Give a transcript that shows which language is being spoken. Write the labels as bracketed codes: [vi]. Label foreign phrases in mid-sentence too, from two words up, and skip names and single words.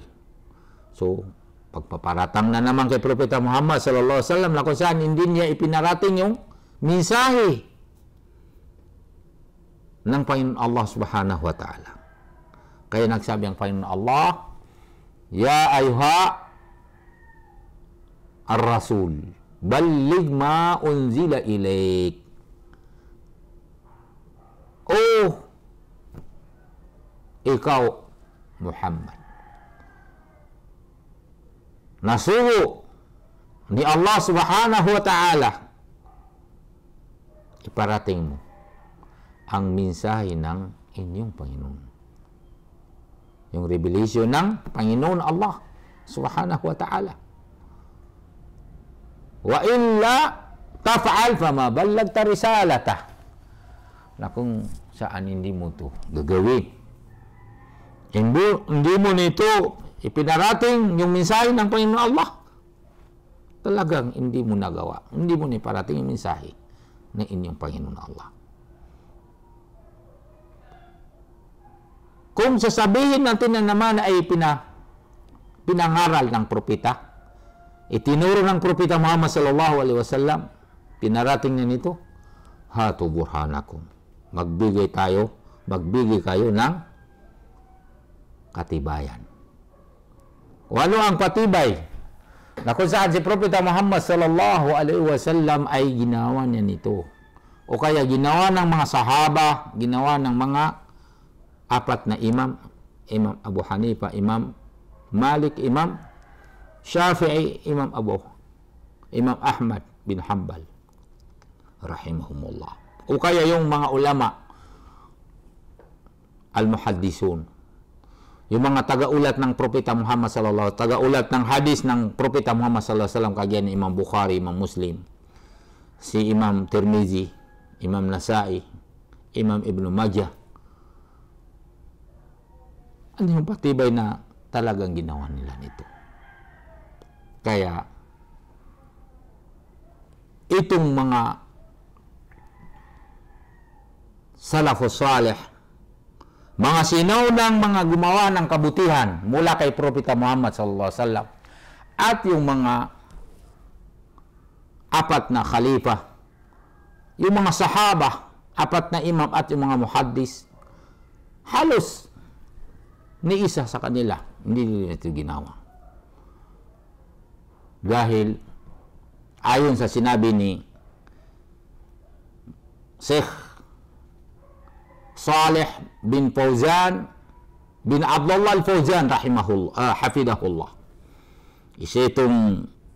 [tl] So, pagpaparatang na naman kay Propeta Muhammad [ar] صلى الله عليه وسلم [tl] na kung saan hindi niya ipinarating yung mensahe ng Panginoon Allah [ar] سبحانه وتعالى. [tl] Kaya nagsabi ang Panginoon Allah, [ar] يا أيها الرسول بلغ ما أنزل إليك. [tl] Oh, ikaw, Muhammad, nasugo ni Allah [ar] سبحانه وتعالى, [tl] iparating mo ang mensahe ng inyong Panginoon. Yung revelation ng Panginoon Allah [ar] سبحانه وتعالى. وإلا تفعل فما بلغت رسالته. [tl] Na kung saan hindi mo ito gagawin. Hindi mo nito ipinarating yung mensahe ng Panginoon Allah. Talagang hindi mo nagawa. Hindi mo niparating yung mensahe ng inyong Panginoon Allah. Kung sasabihin natin na naman ay pinangaral ng propeta, itinuro ng propeta Muhammad [ar] صلى الله عليه وسلم, [tl] pinarating niya nito, [ar] هاتوا برهانكم. [tl] Magbigay kayo ng katibayan. O ano ang patibay? Na kung saan si propeta Muhammad [ar] صلى الله عليه وسلم [tl] ay ginawa niya nito. O kaya ginawa ng mga sahaba, ginawa ng mga apat na imam, Imam Abu Hanifa, Imam Malik, Imam Shafi'i, Imam Ahmad bin Hanbal rahimahumullah. O kaya yung mga [ar] العلماء المحدثون, [tl] yung mga taga-ulat ng propeta Muhammad [ar] صلى الله عليه وسلم, [tl] taga-ulat ng hadis ng propeta Muhammad [ar] صلى الله عليه وسلم, [tl] kagaya ni Imam Bukhari, Imam Muslim, si Imam Tirmizi, Imam Nasai, Imam Ibn Majah. Ano yung patibay na talagang ginawa nila nito? Kaya, itong mga [ar] السلف الصالح, [tl] mga sinaunang mga gumawa ng kabutihan mula kay propeta Muhammad [ar] صلى الله عليه وسلم, [tl] at yung mga apat na khalifa, yung mga sahaba, apat na imam at yung mga muhaddis, halos ni isa sa kanila hindi nila ito ginawa. Dahil ayon sa sinabi ni Sheikh Saleh bin Fauzan bin Abdullah al-Fauzan [ar] رحمه الله حفظه الله, [tl] isa itong